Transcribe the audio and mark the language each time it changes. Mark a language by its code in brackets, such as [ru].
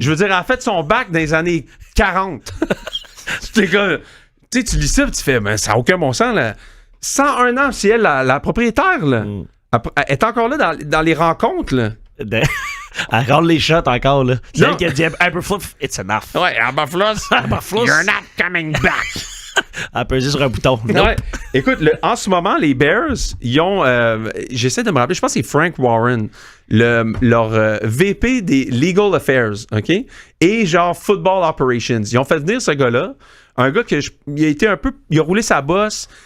[fr] Je veux dire, elle a fait son bac dans les années 40. Tu lis ça et tu fais, mais ça n'a aucun bon sens. Là. 101 ans, c'est elle la propriétaire. Là. Elle est encore là dans les rencontres, là. Elle regarde les shots encore, là. C'est Non. elle qui a dit Eberflus, [en] it's enough. Ouais, Eberflus, you're not coming back. [fr] Elle a pesé sur un bouton. Non. Ouais. Écoute, en ce moment, les Bears, ils ont... j'essaie de me rappeler, je pense que c'est Frank Warren, leur VP des Legal Affairs, OK? Et genre Football Operations. Ils ont fait venir ce gars-là, un gars il a été un peu... Il a roulé sa bosse.